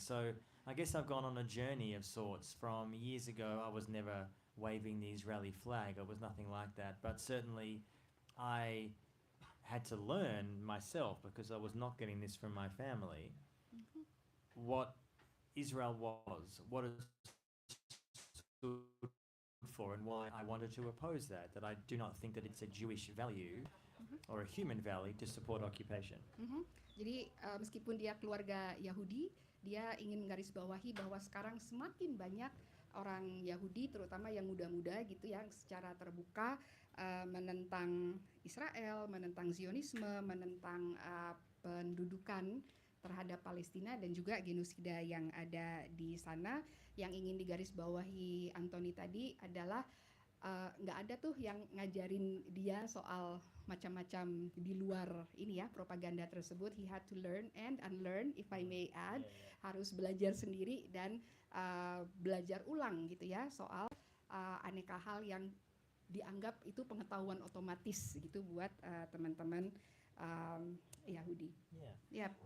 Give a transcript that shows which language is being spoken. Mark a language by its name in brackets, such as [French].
[English] So I guess I've gone on a journey of sorts. From years ago, I was never waving the Israeli flag, it was nothing like that, but certainly I had to learn myself, because I was not getting this from my family, what Israel was, what it stood for, and why I wanted to oppose that I do not think that it's a Jewish value or a human value to support occupation. [Indonesian] Jadi meskipun dia keluarga Yahudi, dia ingin menggarisbawahi bahwa sekarang semakin banyak orang Yahudi, terutama yang muda-muda gitu, yang secara terbuka menentang Israel, menentang Zionisme, menentang pendudukan terhadap Palestina dan juga genosida yang ada di sana. Yang ingin digarisbawahi Antony tadi adalah nggak ada tuh yang ngajarin dia soal macam-macam di luar ini ya, propaganda tersebut. [English] He had to learn and unlearn, if I may add. [Indonesian] Harus belajar sendiri dan belajar ulang gitu ya, soal aneka hal yang dianggap itu pengetahuan otomatis gitu buat teman-teman Yahudi. [English] Yeah. Yep.